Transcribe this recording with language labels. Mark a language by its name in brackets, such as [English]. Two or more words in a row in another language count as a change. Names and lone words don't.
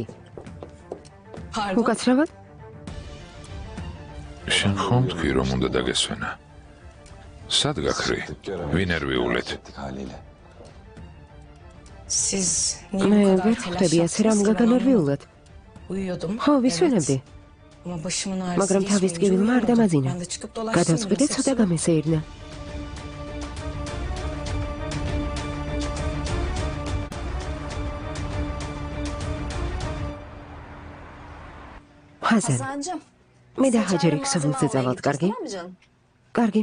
[Georgian] უკაცრავად? შენ ხომ თქვი რომ უნდა დაგესვენა? სად გაქრი? ვინერვიულეთ? [Turkish] Siz [Georgian] მე ვერ ხვდები ასე რამ გაგანერვიულად. [Turkish] uyuyordum. [Georgian] ხო, ვისვენებდი. [Turkish] Ama başımın ağrısı [Georgian] მაგრამ თავის ტკივილმა არ დამაძინა. [Turkish] Ben de çıkıp dolaştım. [Georgian] გადაწყვიტე ცოტა გამესეირნა. ჰაზან, Hazancığım. მე და ჰაჯერი ქსოვილზე წავალთ, კარგი? კარგი.